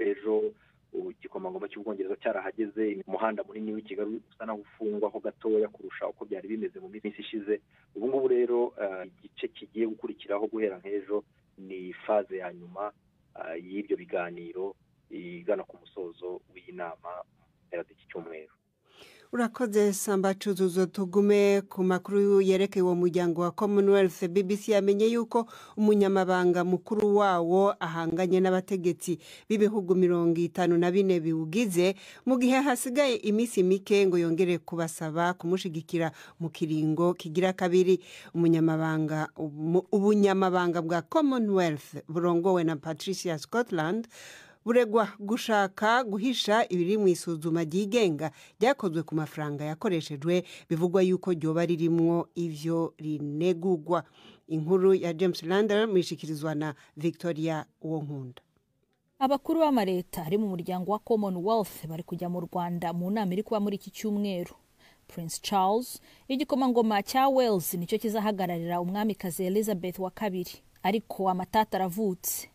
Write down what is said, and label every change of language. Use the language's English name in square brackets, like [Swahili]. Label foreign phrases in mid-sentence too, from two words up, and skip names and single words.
[Kinyarwanda] Ejo igikomangoma cy'Ubwongereza cyarahageze, umuhanda munini w'i Kigali usa naho ufungwaho gatoya kurusha uko byari bimeze mu minsi ishize. Ubu ngubu rero igice kigiye gukurikiraho guhera nk'ejo ni faze ya nyuma y'ibyo biganiro igana ku musozo w'iyi nama mpera z'iki cyumweru. Urakoze Samba Cuzuzo. Tugume ku makuru yerekeye uwo muryango wa Commonwealth. [Rundi] BBC yamenye yuko umunyamabanga mukuru wawo ahanganye n'abategetsi b'ibihugu 54 biwugize, mu gihe hasigaye iminsi mike ngo yongere kubasaba kumushigikira mu kiringo kigira kabiri. Ubunyamabanga bwa Commonwealth burongowe na Patricia Scotland buregwa gushaka guhisha ibiri mu isuzuma ryigenga ryakozwe ku mafaranga yakoreshejwe, bivugwa yuko ryoba ririmwo ivyo rinegugwa. Inkuru ya James Lander mishikirizwa na Victoria Wonkunda. [Kinyarwanda] Abakuru b'amareta ari mu muryango wa Commonwealth bari kujya mu Rwanda mu nama iri kuba muri iki cyumweru. Prince Charles, igikomangoma cya Wales, nicyo kizahagararira umwamikazi Elizabeth wa kabiri, ariko amatata aravutse.